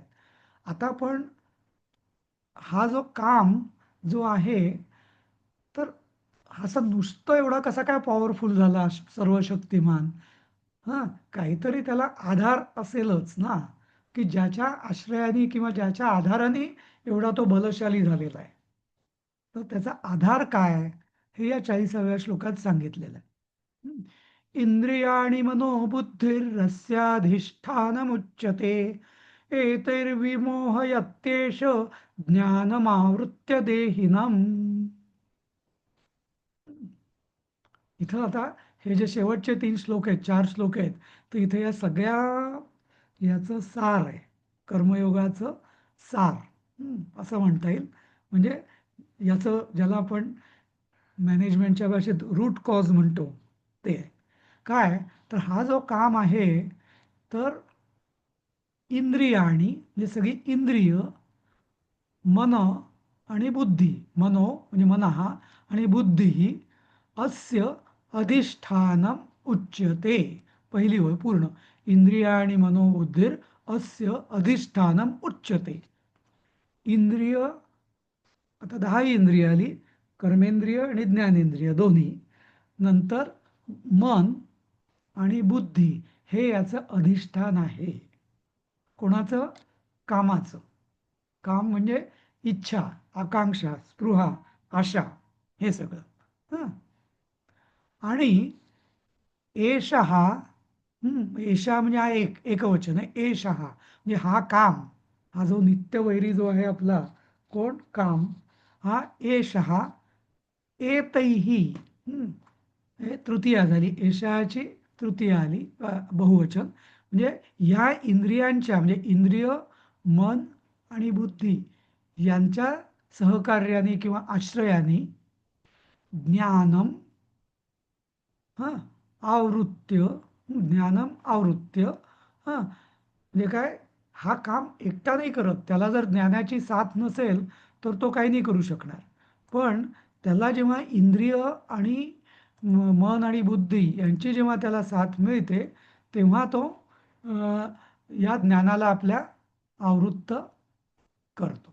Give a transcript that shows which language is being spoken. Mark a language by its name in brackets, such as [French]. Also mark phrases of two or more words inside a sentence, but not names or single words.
[Marathi] आता पण हा जो काम जो आहे, तर असं नुसतं एवढा कसा काय पॉवरफुल झाला, सर्व शक्तिमान? हां, काहीतरी त्याला आधार असेलच ना, की ज्याच्या आश्रयाने किंवा ज्याच्या आधाराने एवढा तो बलशाली झालेला आहे. तर त्याचा आधार काय? हे या 40व्या श्लोकात सांगितलेलं आहे. हं. [Sanskrit] इंद्रियाणि मनोबुद्धिरस्याधिष्ठानमुच्यते एतैर्विमोहयत्येष ज्ञानमावृत्य देहिनम्. [Marathi] इथं आता हे जे शेवटचे 3 श्लोक आहेत, 4 श्लोक आहेत, तर इथे या सगळ्या याचं सार आहे. कर्मयोगाचं सार, असं म्हणता येईल. म्हणजे याचं ज्याला आपण मॅनेजमेंटच्या भाषेत [English] root cause [Marathi] म्हणतो ते आहे. काय? तर हा जो काम आहे, तर इंद्रियाणी म्हणजे सगळी इंद्रिय, मन आणि बुद्धी, मनो म्हणजे मनः आणि बुद्धी [Sanskrit] अस्य अधिष्ठानम उच्यते. [Marathi] पहिली ओळ पूर्ण. [Sanskrit] इंद्रियाणि मनोबुद्धिर अस्य अधिष्ठानम उच्यते. [Marathi] इंद्रिय, आता 10 इंद्रिय आली, कर्मेंद्रिय आणि ज्ञानेंद्रिय दोन्ही. नंतर मन आणि बुद्धी हे याचं अधिष्ठान आहे. कोणाचं? कामाचं. काम म्हणजे इच्छा, आकांक्षा, स्पृहा, आशा, हे सगळं. हं. आणि एषः, एषा म्हणजे हा एकवचन आहे. एषः म्हणजे हा काम, हा जो नित्यवैरी जो आहे आपला, कोण? काम. हा [Sanskrit] एषः एतैही, [Marathi] हे तृतीया झाली. एषाची तृतीया आली, बहुवचन. म्हणजे ह्या इंद्रियांच्या म्हणजे इंद्रिय, मन आणि बुद्धी यांच्या सहकार्याने किंवा आश्रयाने ज्ञानम, हां, आवृत्य, [Sanskrit] ज्ञानम आवृत्य, [Marathi] हां, म्हणजे काय? हा काम एकटा नाही करत. त्याला जर ज्ञानाची साथ नसेल तर तो काही नाही करू शकणार. पण त्याला जेव्हा इंद्रिय आणि मन आणि बुद्धी यांची जेव्हा त्याला साथ मिळते, तेव्हा तो या ज्ञानाला आपल्या आवृत्त करतो.